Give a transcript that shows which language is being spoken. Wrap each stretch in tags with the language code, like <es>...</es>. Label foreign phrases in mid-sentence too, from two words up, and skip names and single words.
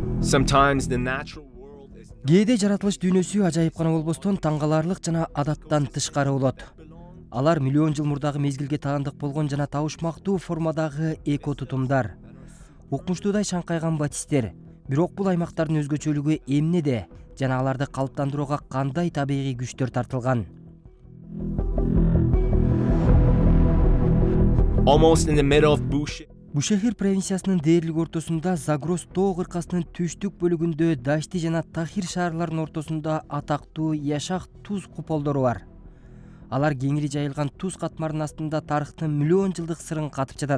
<en>Sometimes the natural world is</en> <ky>Кээде жаратылыш дүйнөсү ажайып гана болбостон таң каларлык жана адаттан тышкары болот. Алар миллион жыл мурдагы мезгилге таандык болгон жана табышмактуу формадагы экотутумдар. Укмуштуудай шаңкайган батистер. Бирок бул аймактардын өзгөчөлүгү эмнеде жана аларды калыптандырууга кандай табигый күчтөр тартылган?</ky> <en>almost in the middle of</en> <ky>Бушехир провинциясынын дээрлик ортосунда Загрос тоо кыркасынын түштүк бөлүгүндө Дашти жана Тахир шаарларынын ортосунда атактуу Яшак туз куполдору бар. Алар кеңири жайылган туз катмарынын астында тарыхтын миллион жылдык сырын катып жатат.</ky>